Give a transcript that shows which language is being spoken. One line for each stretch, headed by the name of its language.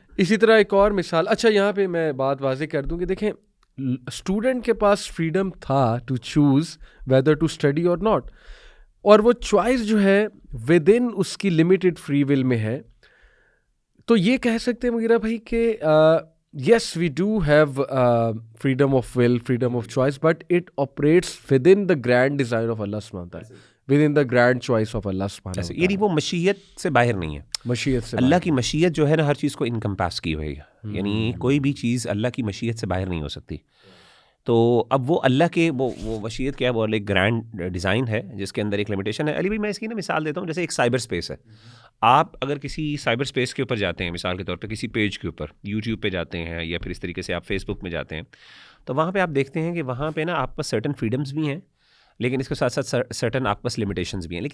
Urdu: اسی طرح ایک اور مثال. اچھا, یہاں پہ میں بات واضح کر دوں کہ دیکھیں, اسٹوڈنٹ کے پاس فریڈم تھا
English: to choose whether to study or not,
Urdu: اور وہ چوائس جو ہے ود ان اس کی لمیٹڈ فری ول میں ہے. تو یہ کہہ سکتے ہیں مغیرہ بھائی کہ
English: yes, we do have freedom of will, freedom of choice, but it operates within the grand design of Allah subhanahu wa ta'ala, within the grand choice of Allah subhanahu
Urdu: ایسے wa یعنی ta'ala. وہ مشیت سے باہر نہیں ہے. مشیت سے اللہ کی مشیت جو ہے نا ہر چیز کو انکمپاس کی ہوئی ہے, یعنی کوئی بھی چیز اللہ کی مشیت سے باہر نہیں ہو سکتی. تو اب وہ اللہ کے وہ مشیت کیا ہے, وہ ایک گرینڈ ڈیزائن ہے جس کے اندر ایک لمیٹیشن ہے. علی بھائی میں اس کی نا مثال دیتا ہوں, جیسے ایک سائبر اسپیس ہے. آپ اگر کسی سائبر اسپیس کے اوپر جاتے ہیں, مثال کے طور پہ کسی پیج کے اوپر یوٹیوب پہ جاتے ہیں یا پھر اس طریقے سے آپ فیس بک میں جاتے ہیں, تو وہاں پہ آپ دیکھتے ہیں کہ وہاں پہ نا آپ پاس سرٹن فریڈمز بھی ہیں, لیکن اس کے ساتھ ساتھ سرٹن آپ پاس لمیٹیشنز بھی ہیں.